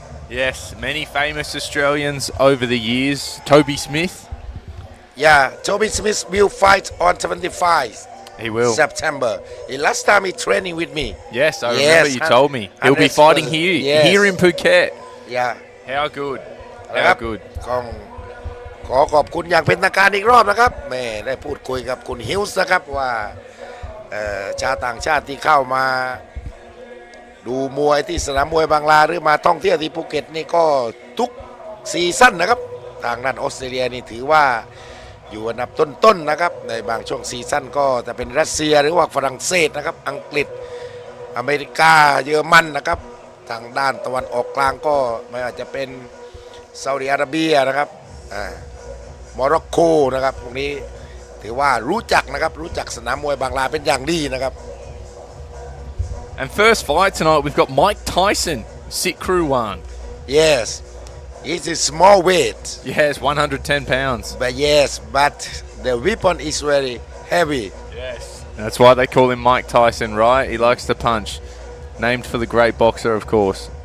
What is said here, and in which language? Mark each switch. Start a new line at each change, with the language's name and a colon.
English: Yes, many famous Australians over the years. Toby Smith. Yeah, Toby Smith will fight on 25 He will. September. Last time he training with me. Yes, I remember you told me. He'll be 100%. fighting here in Phuket. Yeah. How good.
Thai: นะค รับ
English: good.
Thai: ขอขอบคุณอย่างเป็นทางการอีกรอบนะครับแม่ได้พูดคุยกับคุณฮิลส์นะครับว่าชาวต่างชาติที่เข้ามาดูมวยที่สนามมวยบางลาหรือมาท่องเที่ยวที่ภูเก็ตนี่ก็ทุกซีซั่นนะครับทางด้านออสเตรเลียนี่ถือว่าอยู่อันดับต้นๆนะครับในบางช่วงซีซั่นก็จะเป็นรัสเซียหรือว่าฝรั่งเศสนะครับอังกฤษ อเมริกาเยอรมันนะครับทางด้านตะวันออกกลางก็ไม่ว่าจะเป็นซาอุดิอาระเบียนะครับโมร็อกโกนะครับพวกนี้ถือว่ารู้จักนะครับรู้จักสนามมวยบางลาเป็นอย่างดีนะครับ
English: And first fight tonight, we've got Mike Tyson, Sit Crew 1. Yes, it's a small weight. Yes, 110 pounds. But the weapon is very heavy. Yes. That's why they call him Mike Tyson, right? He likes to punch. Named for the great boxer, of course.